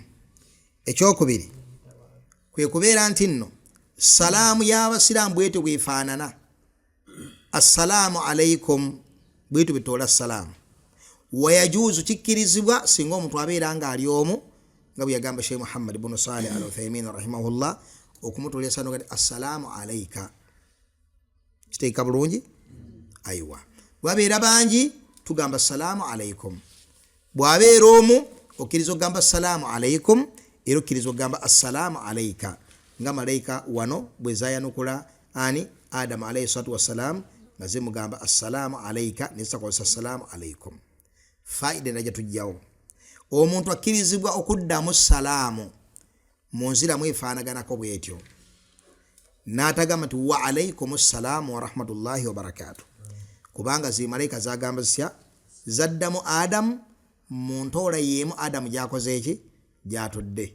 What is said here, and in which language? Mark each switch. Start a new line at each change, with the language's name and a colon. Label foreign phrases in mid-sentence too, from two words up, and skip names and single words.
Ganda: Ekyokubiri kwe kubeera nti nno salaamu y'abasiraamu bwetyo bwefaanana.
Arabic: السلام عليكم
Ganda: bwetyo bitoola salaamu. Wayajuzu, kikkirizibwa singa omuntu abeera nga ali omu, nga bwe yagamba Sheikh Muhammad ibn Salih al-Uthaymin rahimahullah, okumutolera sano kati
Arabic: السلام عليك.
Ganda: Kiteeka bulungi? Aywa. Bwabeera bangi tugamba
Arabic: السلام عليكم.
Ganda: Bwabeera omu okkiriza okugamba
Arabic: السلام عليكم,
Ganda: era okkiriza okugamba
Arabic: السلام عليك.
Ganda: Nga malaika wano bwe zayanukula ani Adamu
Arabic: عليه الصلاة والسلام
Ganda: nga zimugamba
Arabic: السلام عليك
Ganda: nezisakozesa
Arabic: السلام عليكم.
Ganda: Faida najja tujjawo. Omuntu akkirizibwa okuddamu salaamu mu nziramu efaanaganako bwetyo, n'atagamba nti
Arabic: وعليكم السلام ورحمة الله وبركاته,
Ganda: kubanga zi malaika zagamba zitya, zaddamu Adamu mu ntoola yeemu Adamu gyakoze eki, gyatudde.